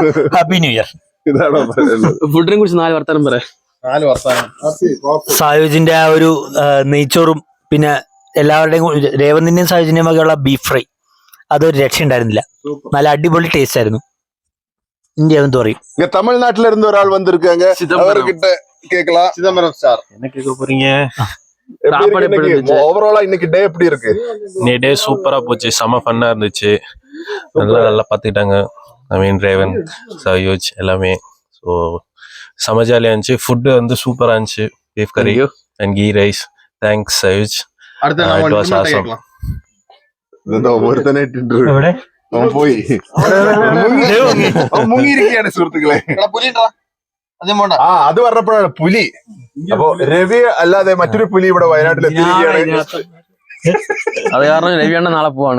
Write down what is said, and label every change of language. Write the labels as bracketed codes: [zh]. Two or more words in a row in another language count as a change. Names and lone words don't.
[en] Happy New Year. [ml] ഇതാണോ പറയുന്നത്? ഫുഡിനെ കുറിച്ച് 4 വർത്തമാനം പറയാം. 4 വർഷമാണ്. സായുജിന്റെ ആ ഒരു നെയ്ച്ചോറും പിന്നെ എല്ലാവരുടെയും രേവന്തിന്റെയും സായുജിന്റെയും വകയുള്ള ബീഫ് ഫ്രൈ അതൊരു രക്ഷയുണ്ടായിരുന്നില്ല. നല്ല അടിപൊളി ടേസ്റ്റ് ആയിരുന്നു. ഇന്ത്യ എന്ന് പറയും. [ta] இங்க தமிழ்நாட்டுல இருந்து ஒரு ஆள் வந்திருக்காங்க. அவர்கிட்ட கேட்கலாம். சிதம்பரம் ஸ்டார். என்ன கேட்க போறீங்க? எப்படி இருக்கு இன்னைக்கு? ஓவராலா இன்னைக்கு டே எப்படி இருக்கு? இன்னைக்கு டே சூப்பரா போச்சு, செம ஃபன்னா இருந்துச்சு. நல்லா பாத்துக்கிட்டாங்க. [en] I mean [ta] ரேவன், சயூஜ் எல்லாமே. ஸோ செம ஜாலியா இருந்துச்சு. ஃபுட்டு வந்து சூப்பரா இருந்துச்சு. [en] beef curry and ghee rice. [ta] தேங்க்ஸ் சயூஜ். அடுத்து நம்ம [en] It was [ta] இன்னொருத்தன் [en] awesome. [ta] கேட்கலாம். [ml] ഇതെന്തോ ഒരുത്തനെ ഇട്ടിട്ടുണ്ട്. അവൻ പോയി. അവൻ മുങ്ങിയിരിക്കുകയാണ് സുഹൃത്തുക്കളെ. എടാ, പുലിയുണ്ടോ? അധികം പോണ്ട. ആ അത് പറഞ്ഞപ്പോഴാണ് പുലി. അപ്പൊ രവി അല്ലാതെ മറ്റൊരു പുലി ഇവിടെ വയനാട്ടിൽ എത്തിയിരിക്കുകയാണ്. അത് കാരണം രവിയണ്ണ നാളെ പോവാണ്.